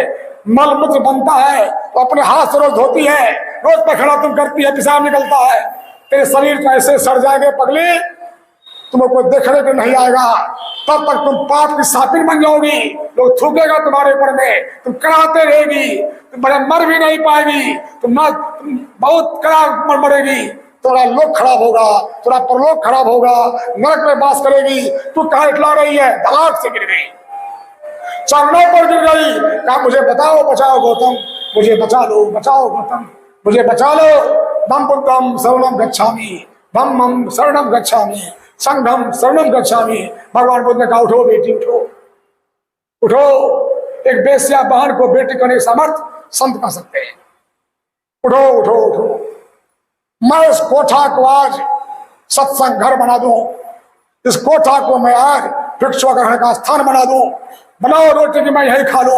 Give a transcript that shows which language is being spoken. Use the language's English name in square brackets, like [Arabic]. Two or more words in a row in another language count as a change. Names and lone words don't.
[Hindi] मल मूत्र बनता है, तो अपने हाथ से रोज धोती है, रोज पैखाना तुम करती है, पेशाब निकलता है, तेरे शरीर को ऐसे सड़ जाएंगे पगली, तुम्हें कोई देखने को नहीं आएगा, तब तक तुम पाप की सापिन बन जाओगी, लोग थूकेगा तुम्हारे ऊपर में, तुम कराते रहेगी, तुम बड़े मर भी नहीं पाएगी, तुम बहुत कड़ा मरेगी, थोड़ा लोक खराब होगा, थोड़ा परलोक खराब होगा, नरक में बास करेगी। तू कहाँ इटला रही है? धड़ाक से गिर गई, चरणों पर गिर गई, कहा मुझे बताओ, बचाओ गौतम, मुझे बचा लो, बचाओ गौतम, मुझे बचा लो। [Pali] बम बुद्धम शरणम गच्छामि, धम्मम शरणम गच्छामि, संघम शरणम गच्छामि। [Hindi] भगवान बुद्ध ने कहा उठो बेटी, उठो उठो। एक बेस्या बहन को बेटी करने सामर्थ संत कह सकते हैं। उठो उठो उठो, मैं इस कोठा को आज सत्संग घर बना दूं, इस कोठा को मैं आज भिक्षु ग्रहण का स्थान बना दूं, बनाओ रोटी की मैं यही खा लूं।